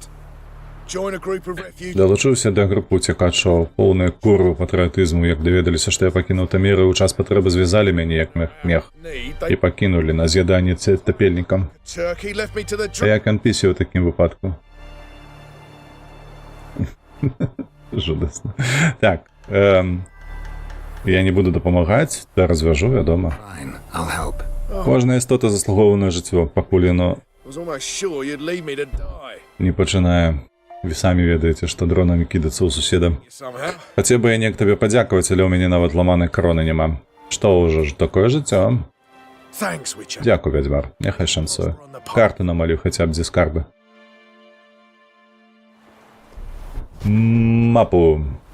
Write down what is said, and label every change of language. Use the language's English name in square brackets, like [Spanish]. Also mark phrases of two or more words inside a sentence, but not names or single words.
[Belarusian] Далучыўся да групы уцекачоў, поўныя курву патрыятызму, як даведаліся, што я пакінуў Таміры, у час патрэбы звязалі мяне як мех і пакінулі на з'яданне тапельнікам. А як анпісі ў такім выпадку? Жудасна. Так, я не буду дапамагаць, да развяжу, вядома. [Ukrainian] Кожна істота заслуговує на життя, [Belarusian] пакуль яно [English] I was almost sure you'd leave me to die. [Belarusian] не пачынае. Вы самі ведаеце, што дронамі кідацца ў суседа. [English] Somehow. [Belarusian] Хацеў бы я неяк табе падзякаваць, але ў мяне нават ламанай кроны няма. Што ўжо ж такое жыццё? [English] Thanks, Witcher. [Belarusian] Дзякуй, вядзьмар, няхай шанцуе. Карты намалю хаця б дзе скарбы. Мапу.